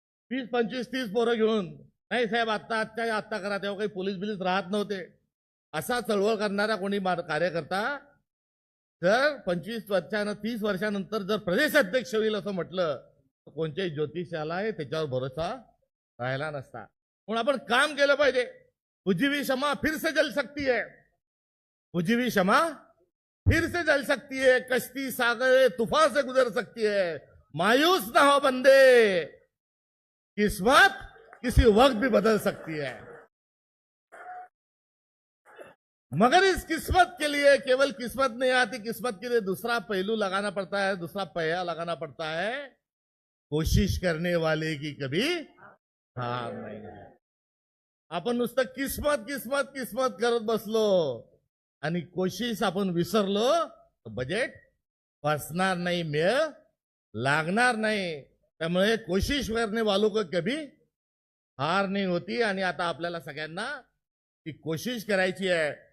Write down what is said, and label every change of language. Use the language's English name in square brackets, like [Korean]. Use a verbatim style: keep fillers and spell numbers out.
[Marathi] वीस पंचवीस तीस पोरं घेऊन नाही साहेब आत्ता आत्ता आत्ता करा, तेव्हा काही पोलीस बिलीस राहत नव्हते, असा चळवळ करणारा कोणी कार्यकर्ता जर पंचवीस वर्षानं तीस वर्षानंतर जर प्रदेश अध्यक्ष होईल असं म्हटलं तर कोणत्याही ज्योतिषाला त्याच्यावर भरोसा राहिला नसता। म्हणून आपण काम केलं पाहिजे, [Hindi] बुझी हुई क्षमा फिर से जल सकती है, बुझी हुई क्षमा फिर से जल सकती है, कश्ती सागर तूफान से गुजर सकती है। मायूस ना हो बंदे, किस्मत किसी वक्त भी बदल सकती है, मगर इस किस्मत के लिए केवल किस्मत नहीं आती, किस्मत के लिए दूसरा पहलू लगाना पड़ता है, दूसरा पहिया लगाना पड़ता है, कोशिश करने वाले की कभी हार नाही. [Marathi] आपण नुसतं किस्मत किस्मत किस्मत करत बसलो आणि कोशिश आपण विसरलो तर बजेट फसणार नाही, मेळ लागणार नाही. [Hindi] त्यामुळे कोशिश करणे वालों को कभी हार नाही होती. [Marathi] आणि आता आपल्याला सगळ्यांना ती कोशिश करायची आहे.